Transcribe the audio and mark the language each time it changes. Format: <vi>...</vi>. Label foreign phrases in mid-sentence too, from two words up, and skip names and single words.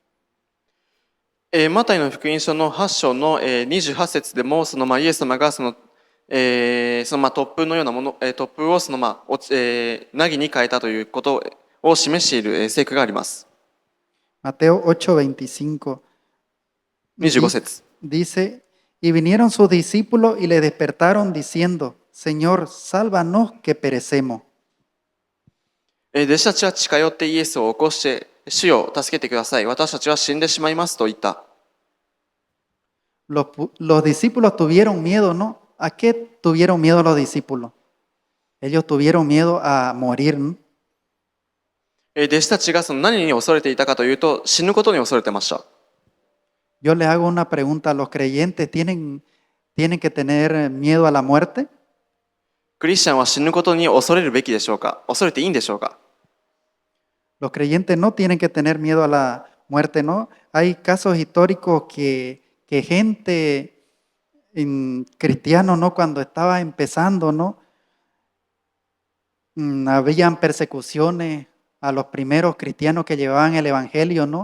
<ja>マタイの福音書の8章の28節でもイエス様が突風のようなもの、突風を凪に変えたということを示している聖句があります。</ja> <es>Mateo 8:25</es> <ja>25節</ja> <es>dice, y vinieron sus discípulos y le despertaron diciendo, Señor, sálvanos que perecemos.</es> <ja>弟子たちは近寄ってイエスを起こして、主よ助けてください、私たちは死んでしまいますと言った。</ja> <es>los discípulos tuvieron miedo, ¿no? ¿A qué tuvieron miedo los discípulos? Ellos tuvieron miedo a morir, ¿no?</es> <ja>弟子たちがその何に恐れていたかというと、死ぬことに恐れてました。</ja> <es>Yo les hago una pregunta, ¿los creyentes tienen que tener miedo a la muerte?</es> <ja>クリスチャンは死ぬことに恐れるべきでしょうか？恐れていいんでしょうか？</ja> <es>Los creyentes no tienen que tener miedo a la muerte, ¿no? Hay casos históricos que gente cristianos, ¿no? Cuando estaba empezando, ¿no? Habían persecuciones a los primeros cristianos que llevaban el evangelio, ¿no?</es>